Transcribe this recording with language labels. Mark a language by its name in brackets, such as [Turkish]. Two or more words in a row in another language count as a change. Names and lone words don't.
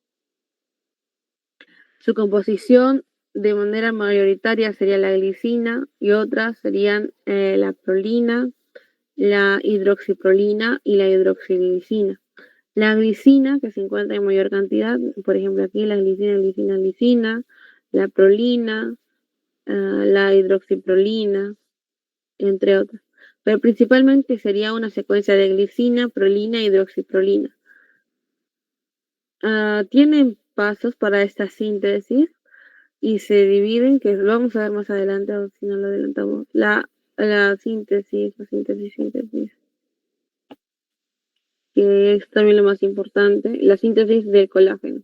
[Spanish] Su composición de manera mayoritaria sería la glicina y otras serían la prolina, la hidroxiprolina y la hidroxiglicina. La glicina, que se encuentra en mayor cantidad, por ejemplo aquí la glicina, la prolina, la hidroxiprolina, entre otras. Pero principalmente sería una secuencia de glicina, prolina e hidroxiprolina. Tienen pasos para esta síntesis y se dividen, que lo vamos a ver más adelante, o si no lo adelantamos, la síntesis, que es también lo más importante, la síntesis del colágeno.